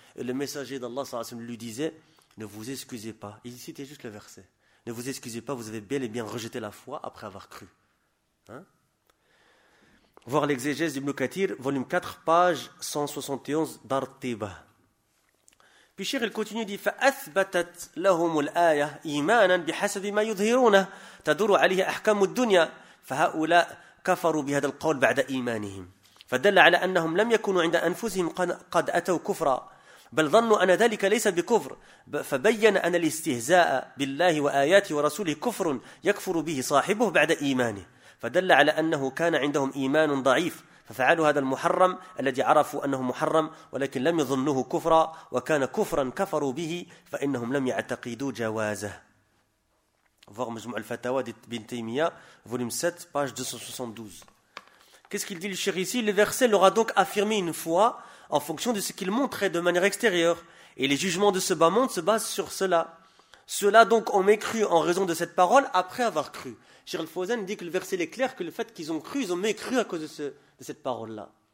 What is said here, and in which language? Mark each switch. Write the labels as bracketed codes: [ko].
[fr] Et le messager d'Allah sallallahu alayhi wa sallam lui disait, ne vous excusez pas. Il citait juste le verset. Ne vous excusez pas, vous avez bel et bien rejeté la foi après avoir cru. Hein? Voir l'exégèse d'Ibn Kathir, volume 4, page 171 d'Ar-Tiba. Puis Cheikh, il continue, dit, [ar] فَأَثْبَتَتْ لَهُمُ الْآيَةِ إِيمَانًا بِحَسَبِ مَا يُظْهِرُونَ تَدُرُ عَلِيهَ أَحْكَامُ الدُّنْيَا فَهَؤُلَاء كَفَرُوا بِهَدَ الْقَوْلِ بَعْدَ إِيمَانِهِمْ فَدَلَّ عَلَى أَنَّهُمْ لَمْ يَكُونُوا عِنْدَ أَنفُسِهِمْ قَدْ أَتَوْا كُفْرًا بل ظنوا أن ذلك ليس بكفر فبين أن الاستهزاء بالله وآياته ورسوله كفر يكفر به صاحبه بعد إيمانه فدل على أنه كان عندهم إيمان ضعيف ففعلوا هذا المحرم الذي عرفوا أنه محرم ولكن لم يظنوه كفرا وكان كفرا كفروا به فإنهم لم يعتقدوا جوازه. [fr] Voir مجموع الفتاوى بن تيمية volume 7 page 272. Qu'est-ce qu'il dit le cheikh ici? Le verset leur a donc affirmé une foi en fonction de ce qu'ils montraient de manière extérieure. Et les jugements de ce bas monde se basent sur cela. Ceux-là donc ont mécru en raison de cette parole après avoir cru. Cheikh Al-Fawzan dit que le verset est clair que le fait qu'ils ont cru, ils ont mécru à cause de cette parole-là.